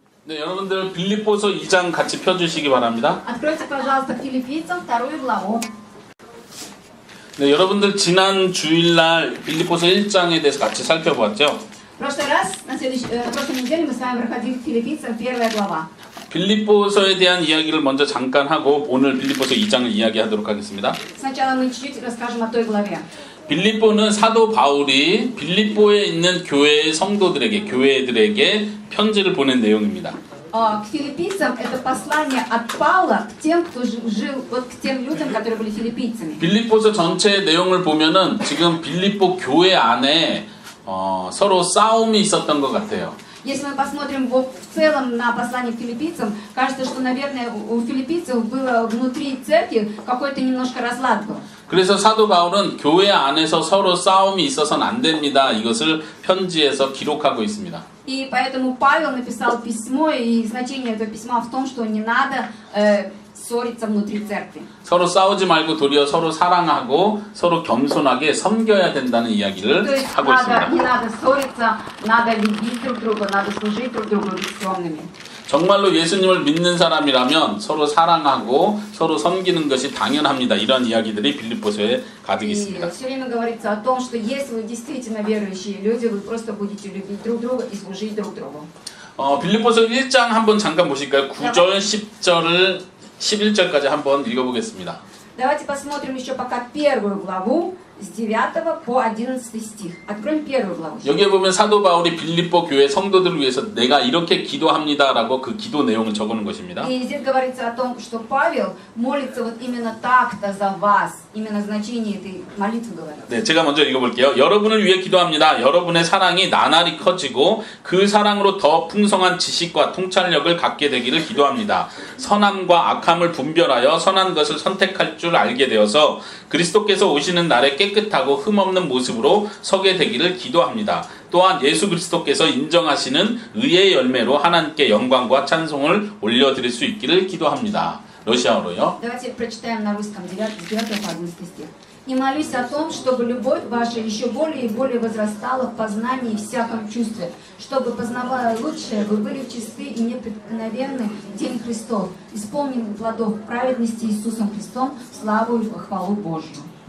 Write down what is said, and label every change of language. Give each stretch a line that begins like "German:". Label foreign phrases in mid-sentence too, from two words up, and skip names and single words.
Korean: 네, 여러분들 빌립보서 2장 같이 펴주시기 바랍니다.
Russian: Откройте, пожалуйста, Филиппийцам 2 главу.
Korean: 네, 여러분들 지난 주일날 빌립보서 1장에 대해서 같이 살펴보았죠.
Russian: В прошлый раз, на прошлой неделе мы с вами проходили Филиппийцам 1 глава.
Korean: 빌립보서에 대한 이야기를 먼저 잠깐 하고 오늘 빌립보서 2장을 이야기하도록 하겠습니다.
Russian: Сначала мы чуть-чуть расскажем о той главе.
Korean: 빌립보는 사도 바울이 빌립보에 있는 교회의 성도들에게, 교회들에게 편지를 보낸 내용입니다.
Russian: К филиппийцам это послание от Павла к тем, кто жил, вот к тем людям, которые были филиппийцами.
Korean: 빌립보서 전체 내용을 보면은 지금 빌립보 교회 안에 서로 싸움이 있었던 것 같아요.
Russian: Если мы посмотрим в целом на послание к филиппийцам, кажется, что, наверное, у филиппийцев было внутри церкви какой-то немножко разлад был.
Korean: 그래서 사도 바울은 교회 안에서 서로 싸움이 있어서는 안 됩니다. 이것을 편지에서 기록하고 있습니다.
Russian: И поэтому Павел написал письмо, и значение этого письма в том, что не надо ссориться внутри церкви.
Korean: 서로 싸우지 말고 도리어 서로 사랑하고 서로 겸손하게 섬겨야 된다는 이야기를
Russian: То есть
Korean: 하고 있습니다.
Russian: не надо ссориться, надо любить друг друга, надо служить друг другу, быть скромными.
Korean: 정말로 예수님을 믿는 사람이라면 서로 사랑하고 서로 섬기는 것이 당연합니다. 이런 이야기들이 빌립보서에 가득 있습니다.
Russian: И все время говорится о том, что если вы действительно верующие люди, вы просто будете любить друг друга и служить друг другу.
Korean: 빌립보서 1장 한번 잠깐 보실까요? 9절, 10절을 11절까지 한번 읽어보겠습니다.
Russian: Давайте посмотрим еще пока 1 главу с 9 по 11 стих. Откроем 1 главу.
Korean: 여기에 보면 사도 바울이 빌립보 교회 성도들을 위해서 내가 이렇게 기도합니다라고 그 기도 내용을 적어놓은 것입니다.
Russian: И здесь говорится о том, что Павел молится вот именно так-то за вас. Именно значение этой молитвы говорится.
Korean: 네, 제가 먼저 읽어볼게요. 여러분을 위해 기도합니다. 여러분의 사랑이 나날이 커지고 그 사랑으로 더 풍성한 지식과 통찰력을 갖게 되기를 기도합니다. 선함과 악함을 분별하여 선한 것을 선택할 줄 알게 되어서 그리스도께서 오시는 날에 깨끗하고 흠없는 모습으로 서게 되기를 기도합니다. 또한 예수 그리스도께서 인정하시는 의의 열매로 하나님께 영광과 찬송을 올려드릴 수 있기를 기도합니다. 러시아어로요.
Russian: Давайте прочитаем на русском 9 по 11 стих. «И молюсь о том, чтобы любовь ваша еще более и более возрастала в познании и всяком чувстве, чтобы, познавая лучшее, вы были чисты и непреткновенны в день Христов, исполнены плодов праведности Иисусом Христом, славу и хвалу Божью».